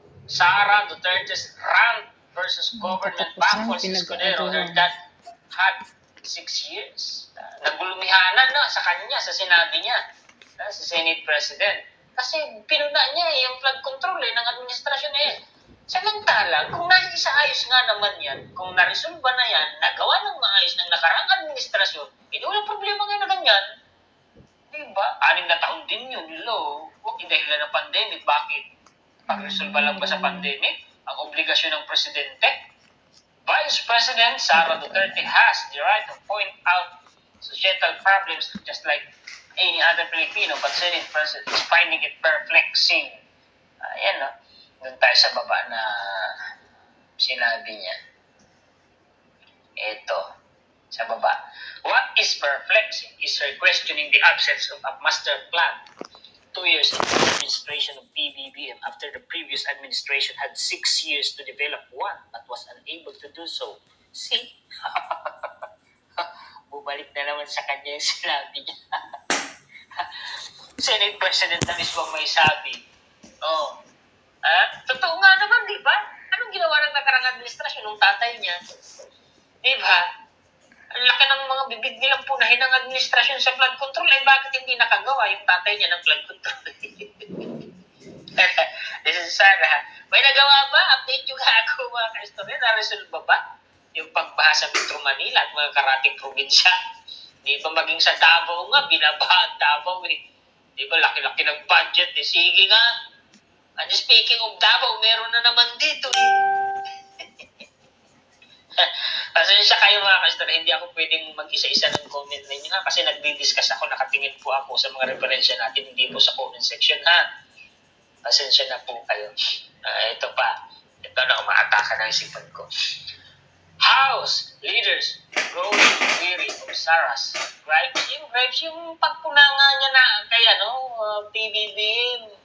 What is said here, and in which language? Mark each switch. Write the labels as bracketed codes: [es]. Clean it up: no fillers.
[en] Sara Duterte's rant versus government baffles Escudero that had 6 years. [tl] Nagulumihanan na sa kanya, sa sinabi niya, sa Senate President. Kasi pinuna niya yung flood control ng administrasyon Samantala, kung naisaayos nga naman yan, kung naresolba na yan, nagawa ng maayos ng nakaraang administrasyon, walang problema nga na ganyan. Diba? 6 na taon din yun, Huwag dahilan ng pandemic. Bakit? Pag-resolba lang ba sa pandemic? Ang obligasyon ng presidente? [en] Vice President Sara Duterte has the right to point out societal problems just like any other Filipino, but Senate President is finding it perplexing. [tl] Ayan, no? Doon tayo sa baba na sinabi niya. Ito, sa baba. [en] What is perplexing is her questioning the absence of a master plan. 2 years into the administration of PBBM after the previous administration had 6 years to develop one but was unable to do so. See? [tl] Bumalik na naman sa kanya yung sinabi niya. Senate President na mismo may sabi. Totoo nga naman, di ba? Anong ginawa ng nakarang administrasyon ng tatay niya? Di ba? Ang laki ng mga bibig nilang punahin ng administrasyon sa flood control. Bakit hindi nakagawa yung tatay niya ng flood control? [en] This is Sara. [tl] May nagawa ba? Update yung ako mga ka-istorya. Na-resolve ba? Yung pagbaha sa Metro Manila at mga karating probinsya. Di ba maging sa Davao nga, binabahan Davao Di ba laki-laki ng budget Sige nga. And speaking of Davao, meron na naman dito Pasensya kayo mga ka-istorya, hindi ako pwedeng mag-isa-isa ng comment ninyo kasi nagdi-discuss ako, nakatingin po ako sa mga referensya natin, hindi po sa comment section Pasensya na po kayo. Ito pa. Ito na umaataka ng isipan ko. [en] House leaders grow weary of Sarah's gripes. [tl] Yung pagpunanga niya na kay PBBM.